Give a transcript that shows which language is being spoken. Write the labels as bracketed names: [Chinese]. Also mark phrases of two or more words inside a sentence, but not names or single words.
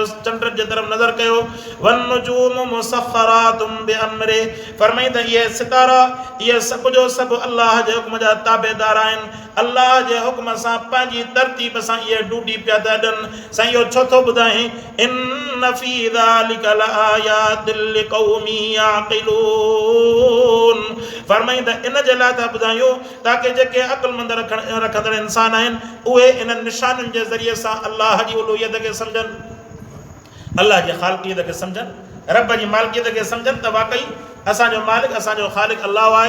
[Sindhi] चंड जे तरफ़ नज़र कयो। [Arabic] والنجوم مسخرات بأمره [Sindhi] फरमाई त इहे सितारा इहे सभु जो सभु अलाह जे हुक्म जा ताबेदार आहिनि। अलाह जे हुक्म सां पंहिंजी तरतीब सां इहे ड्यूटी पिया था ॾियनि। साईं इहो छो थो ॿुधाए [Arabic] إن في ذلك لآيات لقوم يعقلون [Sindhi] फरमाई त इन जे लाइ था ॿुधायूं ताकि जेके अक़ुलमंद रखंदड़ इंसान आहिनि उहे इन्हनि निशानियुनि जे ज़रिए सां अलाह जी उलूहियत खे सम्झनि, अलाह जी ख़ालिक़ियत खे सम्झनि, रब जी मालिकियत खे सम्झनि त वाक़ई असांजो मालिक असांजो ख़ालिक़ अलाह आहे।